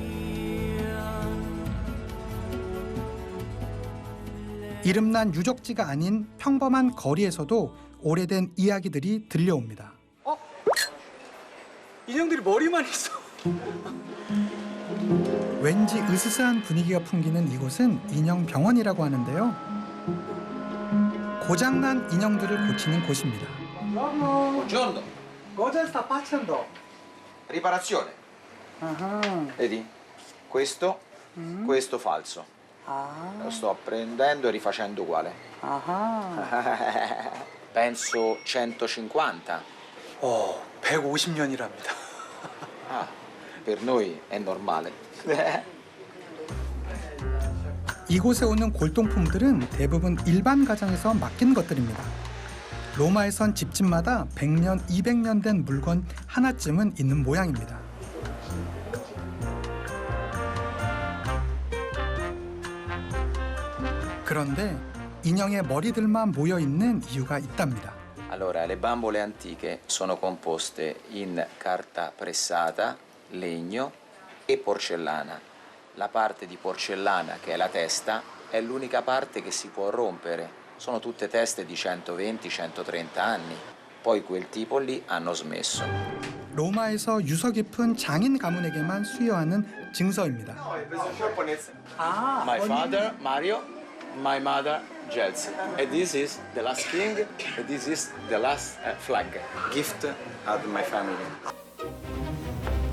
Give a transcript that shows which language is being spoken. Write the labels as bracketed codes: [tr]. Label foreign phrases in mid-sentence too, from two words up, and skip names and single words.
[ko] 이름난 유적지가 아닌 평범한 거리에서도 오래된 이야기들이 들려옵니다. 인형들이 머리만 있어. 왠지 으스스한 분위기가 풍기는 이곳은 인형병원이라고 하는데요. 고장난 인형들을 고치는 곳입니다. [it] Buongiorno, Cosa sta facendo? riparazione. Vedi? Questo falso. Lo sto prendendo e rifacendo uguale. Penso 150. [ko] 150년이랍니다. [it] Ah, per noi è normale. [ko] 이곳에 오는 골동품들은 대부분 일반 가정에서 맡긴 것들입니다. 로마에선 집집마다 100년, 200년 된 물건 하나쯤은 있는 모양입니다. 그런데 인형의 머리들만 모여 있는 이유가 있답니다. [it] Allora, le bambole antiche sono composte in carta pressata, legno e porcellana. La parte di porcellana, che è la testa, è l'unica parte che si può rompere. Sono tutte teste di 120-130 anni. Poi quel tipo lì hanno smesso. [ko] 로마에서 유서 깊은 장인 가문에게만 수여하는 증서입니다. [en] My father, Mario, my mother, Gelsi. And this is the last king, and this is the last flag. Gift at my family.